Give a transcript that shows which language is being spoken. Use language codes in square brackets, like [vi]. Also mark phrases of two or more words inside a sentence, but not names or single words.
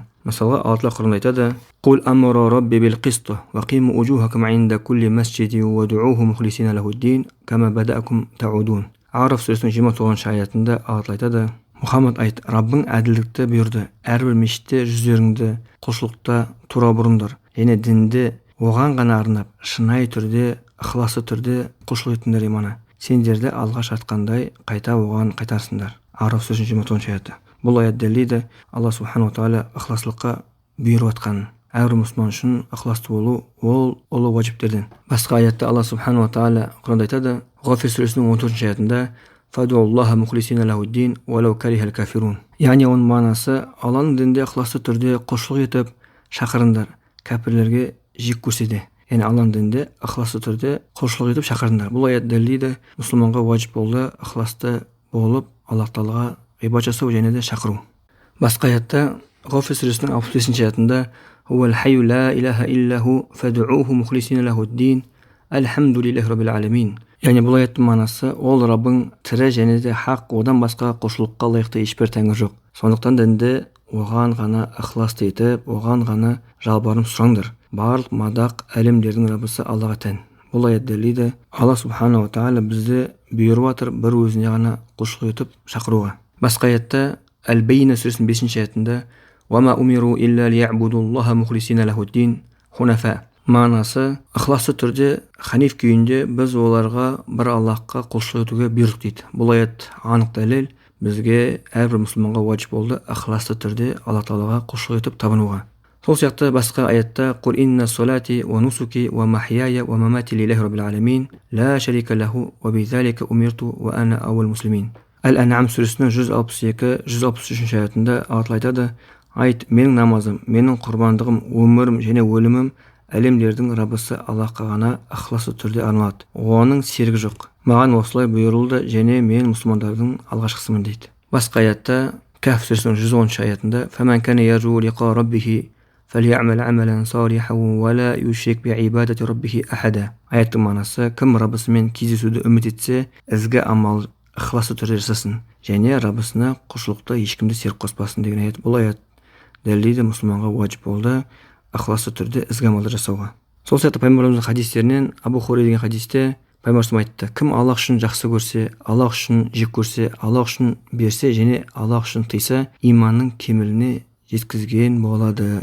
[kk] Мысалға Алла Тағала Құранда айтады: [ar] "قل أمر ربي بالقسط وأقيموا وجوهكم عند كل مسجد وادعوه مخلصين له الدين كما بدأكم تعودون." [kk] Араф сүресінің 29 аятында Алла Тағала айтады: "Мұхаммад айт, Раббың әділдікті бұйырды. Әрбір мешітте жүздеріңді құлшылықта тура бұрыңдар. Және дінді оған ғана арнап, шынайы түрде, ықыласты түрде құлшылық етіңдер иманы. Сендерді алғаш атқандай қайта оған қайтарсыңдар." Араф сүресінің 29 аяты. Бұл аят дәлелді Алла [ar] سبحانه وتعالى [kk] ықыластылыққа бұйырып атқанын. Әрбір мұсылман үшін ықыласты болу ол ұлы уәжіптерден. Басқа аятта Алла [ar] سبحانه وتعالى [kk] Құранда айтады, Ғафир сүресінің 14 аятында: [ar] "فادعوا الله مخلصين له الدين ولو كره الكافرون." [kk] Яғни оның мағынасы Алланың дінінде ықыласты түрде құлшылық етіп шақырыңдар, кәпірлерге жек көрсе. Яғни Алланың дінінде ықыласты түрде құлшылық етіп шақырыңдар. Бұл аят дәлелді мұсылманға уәжіп болды ықыласты болып Алла Тағалаға ибадат жасау және де шақыру. Басқа аятта Ғафир сүресінің 65 аятында: [ar] "هو الحي لا إله إلا هو فادعوه مخلصين له الدين الحمد لله رب العالمين." [kk] Яғни бұл аяттың мағынасы ол Раббың тірі және де хақ, одан басқа құлшылыққа лайықты ешбір тәңір жоқ. Сондықтан дінді оған ғана ықыласты етіп, оған ғана жалбарынып сұраңдар. барлық мадақ әлемдердің Раббысы Аллаға тән. Бұл аят дәлелдейді, Алла [ar] سبحانه وتعالى [kk] бізді бұйырып жатыр бір өзіне ғана құлшылық етіп шақыруға. Басқа аятта Әл-Бейна сүресінің 5-ші аятында [ar] وَمَا أُمِرُوا إِلَّا لِيَعْبُدُوا اللَّهَ مُخْلِصِينَ لَهُ الدِّينَ حُنَفَاءَ. [kk] Мағынасы, ықыласты түрде ханиф күйінде біз оларға бір Аллахқа құлшылық етуге бұйрық дейді. Бұл аят анық дәлел, бізге әрбір мұсылманға уәжіп болды ықыласты түрде Алла Тағалаға құлшылық етіп табынуға. Сол сияқты басқа аятта [ar] «قل إن صلاتي ونسكي ومحياي ومماتي لله رب العالمين لا شريك له وبذلك أمرت وأنا أول المسلمين». [kk] Әл-Ан'ам сүресінің 162-163 аятында Алла айтады: «Айт, менің намазым, менің құрбандығым, өмірім және өлімім әлемдердің Раббысы Аллахқа ғана ықыласты түрде арналады. Оның серігі жоқ. Маған осылай бұйырылды және мен мұсылмандардың алғашқысымын» дейді. Басқа аятта Каф сүресінің 110 аятында [ar] «فمن كان يرجو لقاء ربه فليعمل عملا صالحا ولا يشرك بعبادة ربه أحدا». [kk] Аяттың мағынасы, кім Раббысымен кездесуді үміт етсе, ізгі амал ықыласты түрде жасасын және Раббысына құлшылықта ешкімді серік қоспасын деген аят. Бұл аят дәлелдейді, мұсылманға уәжіп болды ықыласты түрде ізгі амалды жасауға. Сол сияқты пайғамбарымыздың хадистерінен Абу Хурайра деген хадисте пайғамбарымыз айтты: кім Аллах үшін жақсы көрсе, Аллах үшін жек көрсе, Аллах үшін берсе және Аллах үшін тыйса, иманның кемеліне жеткізген болады.